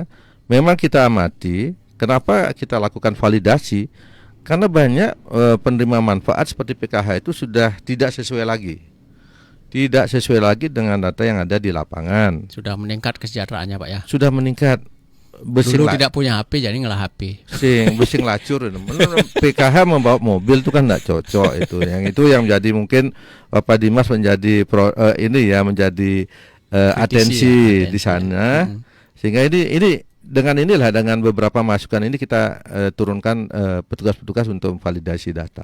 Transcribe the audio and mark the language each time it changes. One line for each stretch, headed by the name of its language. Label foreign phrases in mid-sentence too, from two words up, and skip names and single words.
Indonesian: Memang kita amati kenapa kita lakukan validasi, karena banyak penerima manfaat seperti PKH itu sudah tidak sesuai lagi. Tidak sesuai lagi dengan data yang ada di lapangan. Sudah meningkat kesejahteraannya, Pak ya. Sudah meningkat. Dulu tidak punya HP jadi ngelah HP.
Balinese: Besing lacur.
Indonesian: PKH membawa mobil itu kan tidak cocok itu. Yang itu yang menjadi mungkin Bapak Dimas menjadi menjadi atensi di sana. Sehingga ini dengan beberapa masukan ini kita turunkan petugas-petugas untuk validasi data.